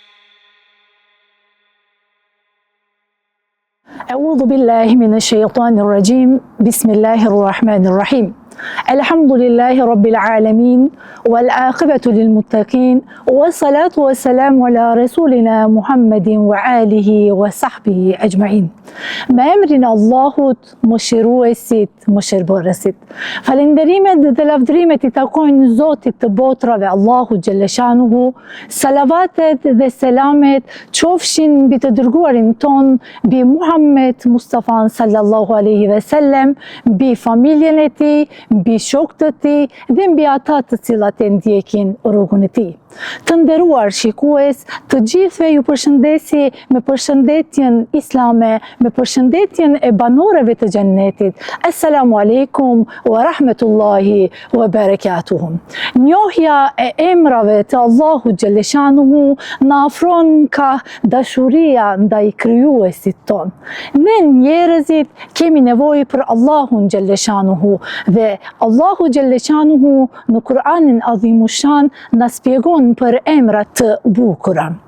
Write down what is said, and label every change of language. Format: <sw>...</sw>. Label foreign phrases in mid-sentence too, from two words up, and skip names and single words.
<ar>أعوذ بالله من الشيطان الرجيم. بسم الله الرحمن الرحيم. الحمد لله رب العالمين والعاقبة للمتقين والصلاة والسلام على رسولنا محمد وآله وصحبه أجمعين.</ar> <sq>Me emrin Allahut, mëshiruesit, mëshirbërësit. Falenderimet dhe lavdrimet I takojnë Zotit të botrave, Allahu Gjelleshanuhu. Salavatet dhe selamet qofshin mbi të dërguarin ton, mbi Muhammed Mustafa</sq> <ar>صلى الله عليه وسلم,</ar> <sq>mbi familjen e tij, mbi shokët e tij dhe mbi ata të cilat e ndjekin rrugën e tij. Të nderuar shikues, të gjithëve ju përshëndesi me përshëndetjen islame, me përshëndetjen e banorëve të xhennetit.</sq> <ar>السلام عليكم ورحمة الله وبركاته.</ar> <sq>Njohja e emrave të Allahu Gjelleshanuhu na afron ka dashuria ndaj krijuesit ton. Ne njerëzit kemi nevojë për Allahun Gjelleshanuhu dhe Allahu Gjelleshanuhu në Kur'anin Adhimushan na shpjegon për emrat të bukura.</sq>